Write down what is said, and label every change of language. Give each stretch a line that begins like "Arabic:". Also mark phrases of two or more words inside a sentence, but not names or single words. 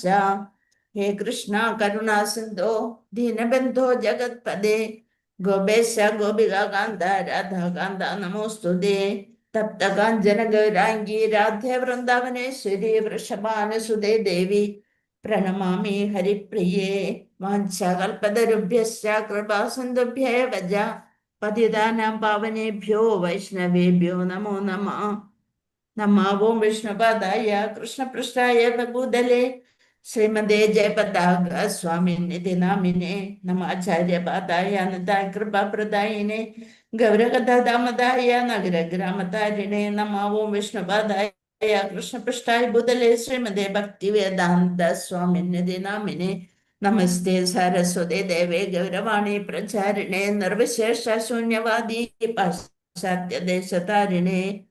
Sanskrit: ഹേ കൃഷ്ണ കരുണാ സിന്ധോ ദീനബന്ധോ ജഗത്പദേ ഗോപേശ ഗോപികാന്ത രാധാകാന്ത നമോസ്തുതേ. തപ്തകാഞ്ചന ഗൗരാംഗീ രാധേ വൃന്ദാവനേശ്വരി വൃഷഭാനുസുതേ ദേവി പ്രണമാമി ഹരിപ്രിയേ. വാഞ്ചകൽപതരുഭ്യശ്ച കൃപാസിന്ധുഭ്യേവ ച പതിതാനാം പാവനേഭ്യോ വൈഷ്ണവേഭ്യോ നമോ നമഃ. നമഃ ഓം വിഷ്ണുപാദായ കൃഷ്ണപൃഷ്ഠായ ഭൂതലേ ശ്രീമതേ ജയപതാക സ്വാമിനിധി നാമിനെ നമാചാര്യപാദായ അനന്തായ കൃപാപ്രദായിനെ ഗൗരകഥാദാമദായ നഗരഗ്രാമതാരിണേ. നമഃ ഓം വിഷ്ണുപാദായ കൃഷ്ണപൃഷ്ഠായ ഭൂതലേ ശ്രീമതേ ഭക്തിവേദാന്ത സ്വാമിനിധി നാമിനെ നമസ്തേ സരസ്വതേ ദേവേ ഗൗരവാണി പ്രചാരിണേ നിർവിശേഷ ശൂന്യവാദി പാശ്ചാത്യദേശതാരിണേ.